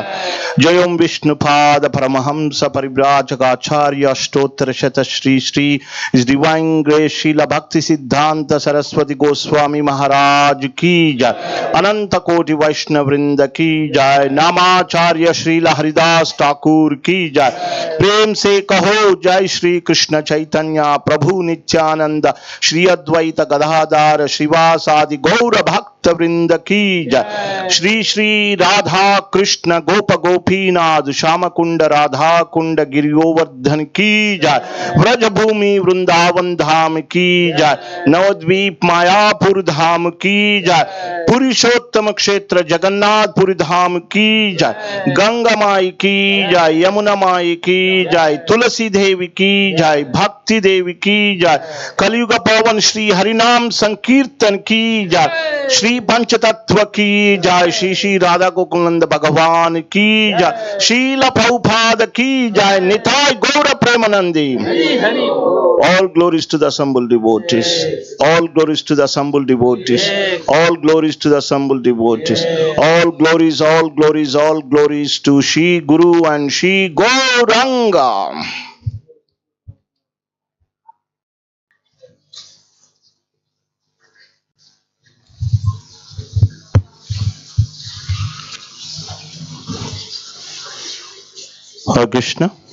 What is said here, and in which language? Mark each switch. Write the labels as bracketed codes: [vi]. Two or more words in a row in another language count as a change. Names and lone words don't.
[hi] जयम विष्णुपाद परमहंस परिव्राजकाचार्य श्तोत्र शत श्री श्री [en] His Divine Grace [hi] श्रील भक्ति सिद्धांत सरस्वती गोस्वामी महाराज की जय. अनंत कोटि वैष्णववृंद की जय. नामाचार्य श्रील हरिदास ठाकुर की जय. प्रेम से कहो जय श्री कृष्ण चैतन्य प्रभु नित्यानंद श्री अद्वैत गदाधर श्रीवासादि गौर भक्त वृंद की जय। श्री श्री राधा कृष्ण गोप गोपीनाथ श्याम कुंड राधा कुंड गिरियोवर्धन की जय। व्रज भूमि वृंदावन धाम की जय। नवद्वीप मायापुर धाम की जय। पुरुषोत्तम क्षेत्र जगन्नाथपुरी धाम की जय। गंगा माई की जय। यमुना माई की जय। तुलसी देवी की जय। भक्ति देवी की जय। कलयुग पावन श्री हरिनाम संकीर्तन की जय। श्री पंचतत्व की जय। श्री श्री राधा गोकुलनंद भगवान की जय। शील प्रभुपाद की जय। निताय गौर प्रेमानंदी। [en] All glories to the assembled devotees. All glories to the assembled devotees. All glories to the assembled devotees. All glories, all glories, all glories to Shri Guru and Shri Gauranga. Hare Krishna.